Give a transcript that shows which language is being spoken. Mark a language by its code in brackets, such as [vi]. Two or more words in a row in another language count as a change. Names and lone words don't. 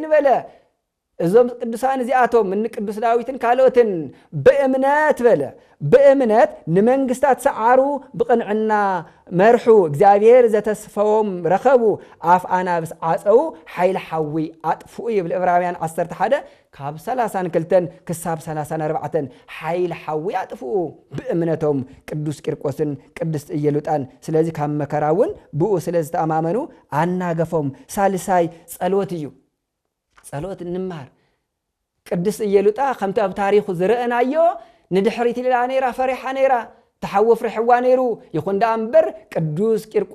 [ti] በለ እዞም ቅዱሳን እዚአቶም ንቅዱስ ዳዊትን ካልኦትን በእምነት በለ በእምነት ንመንግስታት ሰዓሩ ብቅንዕና መርሑ እግዚአብሔር ዘተስፈዎም ረኸቡ አፍ አናብስ አጸው ኃይል ሐዊ አጥፉ ይብል ዕብራውያን 11 ካብ 32 ክሳብ 34 ኃይል ሐዊ አጥፉ በእምነቶም ቅዱስ ቂርቆስን ቅድስት ኢየሉጣን ስለዚህ ካብ መከራውን ብኡ ስለዝተአማመኑ አናገፎም ሳልሳይ ጸሎት እዩ ጸሎት እንማር ቅድስት ኢየሉጣ ከምቲ ኣብ ታሪኹ ዝረአናዮ ንድሕሪት ኢላ ነይራ ፈሪሓ ነይራ ተሐወፍ ረሕዋ ነይሩ ይኹን ዳ እምበር ቅዱስ ቂርቆስ